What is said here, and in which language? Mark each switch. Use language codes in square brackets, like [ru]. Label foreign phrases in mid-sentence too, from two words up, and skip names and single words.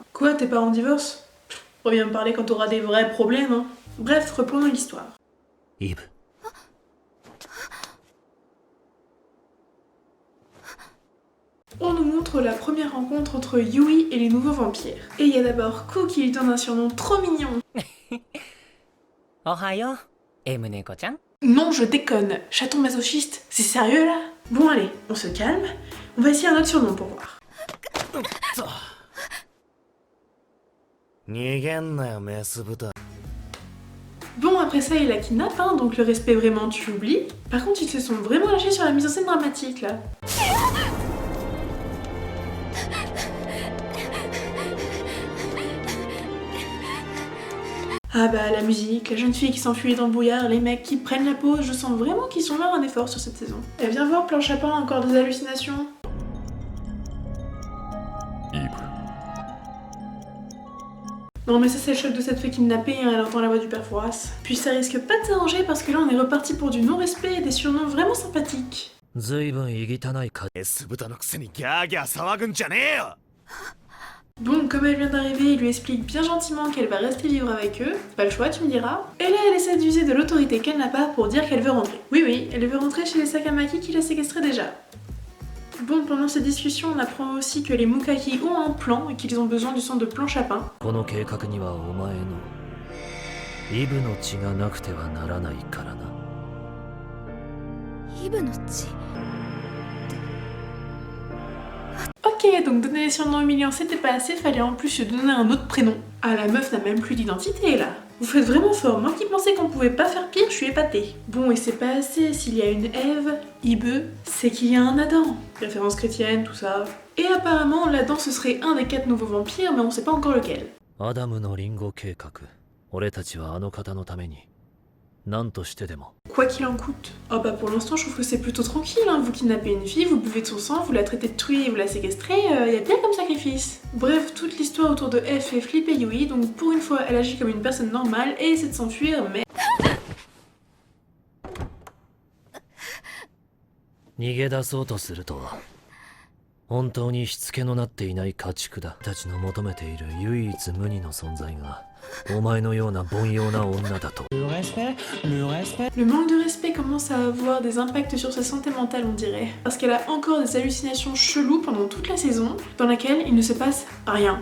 [fr] Quoi, tes parents divorcent? Reviens me parler quand t'auras des vrais problèmes, hein. Bref, reprenons l'histoire. イブ On nous montre la première rencontre entre Yui et les nouveaux vampires. Et il y a d'abord Ku qui lui donne un surnom trop mignon. [ja] おはよう M 猫ちゃん [fr] Non, je déconne. Chaton masochiste, c'est sérieux là? Bon allez, on se calme. On va essayer un autre surnom pour voir. [ja] 逃げんなよメス豚 [fr] Bon, après ça, il la kidnappe, hein, donc le respect vraiment, tu oublies. Par contre, ils se sont vraiment lâchés sur la mise en scène dramatique là. Ah bah la musique, la jeune fille qui s'enfuit dans le brouillard, les mecs qui prennent la pause, je sens vraiment qu'ils sont là un effort sur cette saison. Et viens voir Planche à Pain, encore des hallucinations. Non mais ça c'est le choc de cette fée kidnappée, hein, elle entend la voix du père Fouras. Puis ça risque pas de s'arranger parce que là on est reparti pour du non-respect et des surnoms vraiment sympathiques. [ja] ずいぶんいぎたないか S 豚のくせにギャーギャー騒ぐんじゃねえよ [fr] Bon, comme elle vient d'arriver, il lui explique bien gentiment qu'elle va rester vivre avec eux, pas le choix tu me diras. Et là elle essaie d'user de l'autorité qu'elle n'a pas pour dire qu'elle veut rentrer. Oui, elle veut rentrer chez les Sakamaki qui l'a séquestrée déjà. Bon, pendant cette discussion, on apprend aussi que les Mukaki ont un plan et qu'ils ont besoin du sang de Planche à Pain. [ja] この計画にはお前のイブの血がなくてはならないからなイブの血。 [fr] Ok, donc donner les surnoms humiliants c'était pas assez, fallait en plus lui donner un autre prénom. Ah, la meuf n'a même plus d'identité là. Vous faites vraiment fort, moi qui pensais qu'on pouvait pas faire pire, je suis épatée. Bon, et c'est pas assez, s'il y a une Ève, Ibe, c'est qu'il y a un Adam. Référence chrétienne, tout ça. Et apparemment, l'Adam ce serait un des 4 nouveaux vampires, mais on sait pas encore lequel. [ja] アダムのリンゴ計画俺たちはあの方のために何としてでも [fr] Quoi qu'il en coûte. Ah bah pour l'instant je trouve que c'est plutôt tranquille, hein. Vous kidnappez une fille, vous buvez de son sang, vous la traitez de truie et vous la séquestrez, y a bien comme sacrifice. Bref, toute l'histoire autour de F fait flipper Yui, donc pour une fois elle agit comme une personne normale et essaie de s'enfuir, mais... [ja] 逃げ出そうとすると本当にしつけのなっていない家畜だ。たちの求めている唯一無二の存在がお前のような凡庸な女だと。 [fr] Le manque de respect commence à avoir des impacts sur sa santé mentale, on dirait. Parce qu'elle a encore des hallucinations cheloues pendant toute la saison, dans laquelle il ne se passe rien.